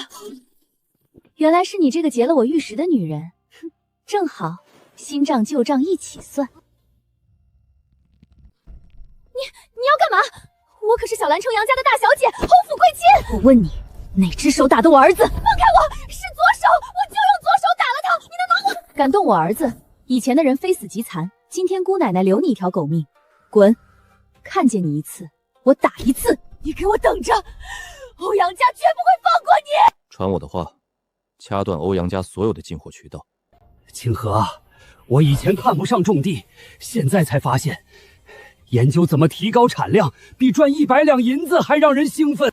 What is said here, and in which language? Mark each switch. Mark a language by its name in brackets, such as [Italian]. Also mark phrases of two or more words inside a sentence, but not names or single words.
[Chinese] 原来是你这个劫了我玉石的女人，哼，正好新账旧账一起算。你要干嘛？我可是小兰城杨家的大小姐，侯府贵亲。我问你，哪只手打的我儿子？放开我！是左手，我就用左手打了他。你能拿我？敢动我兒子，以前的人非死即殘，今天姑奶奶留你一條狗命。滾！看見你一次，我打一次。你給我等着，歐陽家絕不會放過你。傳我的話，掐斷歐陽家所有的進貨渠道。清河，我以前看不上種地，現在才發現，研究怎麼提高產量，比賺100兩銀子還讓人興奮。